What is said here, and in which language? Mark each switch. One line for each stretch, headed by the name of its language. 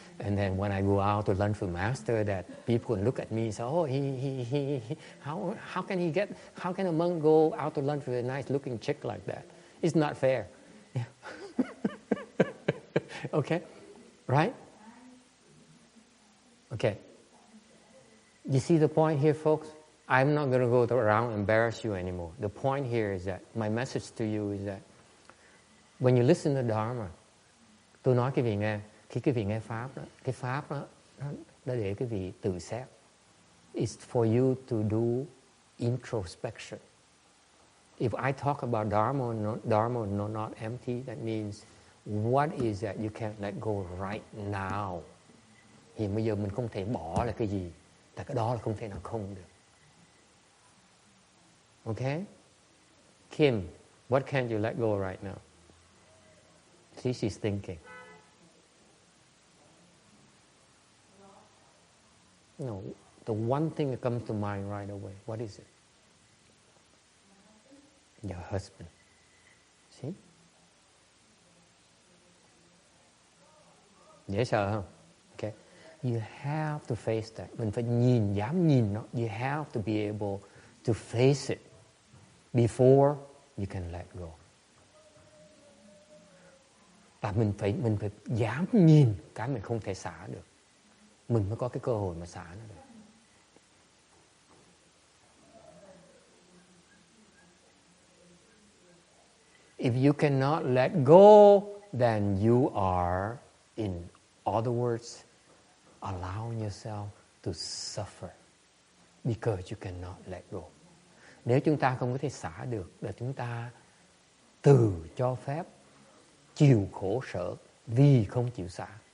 English: And then when I go out to lunch with Master, that people look at me and say, oh, how can a monk go out to lunch with a nice looking chick like that? It's not fair. Okay, right? Okay. You see the point here, folks? I'm not going to go around and embarrass you anymore. The point here is that, my message to you is that, when you listen to Dharma,
Vietnamese: tôi nói quý vị nghe, khi quý vị nghe Pháp đó, cái Pháp đó, nó để quý vị tự xét.
English: It's for you to do introspection. If I talk about Dharma not empty, that means what is that you can't let go right now?
Vietnamese: Hiện bây giờ mình không thể bỏ là cái gì? Tại cái đó là không thể nào không được.
English: Okay? Kim, what can't you let go right now? See, she's thinking. No, the one thing that comes to mind right away, what is it? Your husband. See?
Vietnamese: Dễ sợ không?
English: Okay. You have to face that.
Vietnamese: Mình phải dám nhìn nó.
English: You have to be able to face it before you can let go.
Vietnamese: Và mình phải dám nhìn cái mình không thể xả được. Mình mới có cái cơ hội mà xả nó được.
English: If you cannot let go, then you are, in other words, allowing yourself to suffer because you cannot let go.
Vietnamese: Nếu chúng ta không có thể xả được, là chúng ta từ cho phép chịu khổ sở vì không chịu xả.